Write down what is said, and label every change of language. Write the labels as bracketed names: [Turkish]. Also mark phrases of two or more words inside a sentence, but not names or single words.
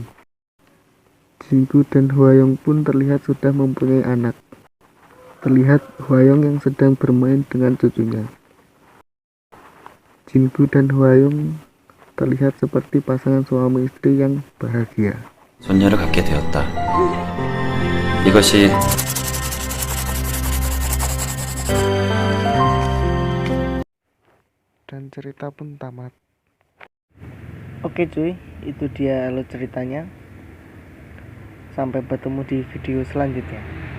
[Indonesian] Jin-gu dan Hwayong pun terlihat sudah mempunyai anak. Terlihat Hwayong yang sedang bermain dengan cucunya. Jin-gu dan Hwayong terlihat seperti pasangan suami istri yang bahagia. [Korean] 손녀를 갖게 되었다. 이것이 [Indonesian] Dan cerita pun tamat. Oke cuy, itu dia alur ceritanya. Sampai bertemu di video selanjutnya.